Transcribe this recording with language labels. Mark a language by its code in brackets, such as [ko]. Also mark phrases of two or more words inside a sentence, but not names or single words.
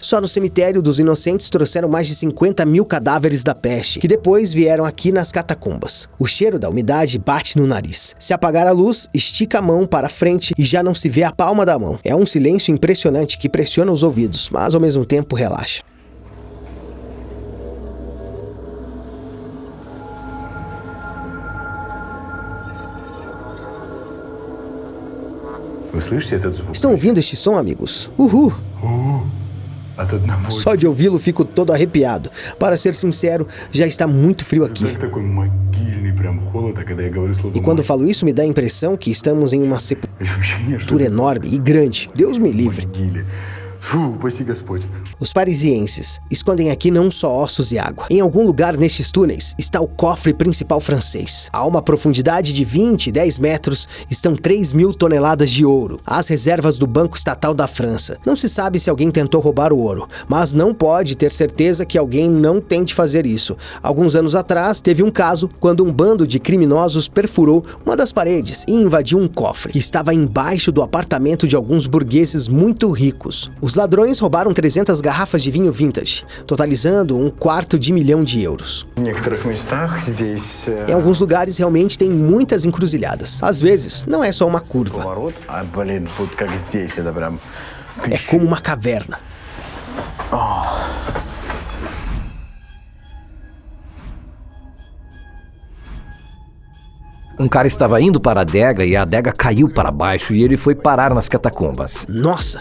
[pt] Só no cemitério dos Inocentes trouxeram mais de 50 mil cadáveres da peste, que depois vieram aqui nas catacumbas. O cheiro da umidade bate no nariz. Se apagar a luz, estica a mão para frente e já não se vê a palma da mão. É um silêncio impressionante que pressiona os ouvidos, mas ao mesmo tempo relaxa. [ru] Вы слышите этот звук? [pt] Estão ouvindo este som, amigos? Uhul! [ru] От одного. [pt] Só de ouvi-lo fico todo arrepiado. Para ser sincero, já está muito frio aqui. [ru] Так такой могильный прям холод, а когда я говорю слово [pt] E quando falo isso, me dá a impressão que estamos em uma [ru] ощущение, что [pt] sepultura enorme e grande. Deus me livre. [ru] могиле. Фу, упаси Господь. [pt] Os parisienses escondem aqui não só ossos e água. Em algum lugar nestes túneis está o cofre principal francês. A uma profundidade de 20 e 10 metros estão 3.000 toneladas de ouro. As reservas do Banco Estatal da França. Não se sabe se alguém tentou roubar o ouro, mas não pode ter certeza que alguém não tente fazer isso. Alguns anos atrás, teve um caso quando um bando de criminosos perfurou uma das paredes e invadiu um cofre que estava embaixo do apartamento de alguns burgueses muito ricos. Os ladrões roubaram 300 garrafas de vinho vintage, totalizando $250 milhões. [ru] В некоторых местах здесь [pt] Em alguns lugares realmente tem muitas encruzilhadas. Às vezes, não é só uma curva, [ru] поворот, а блин, вот как здесь, это прям. [pt] é como uma caverna. Um cara estava indo para a adega e a adega caiu para baixo e ele foi parar nas catacumbas. Nossa!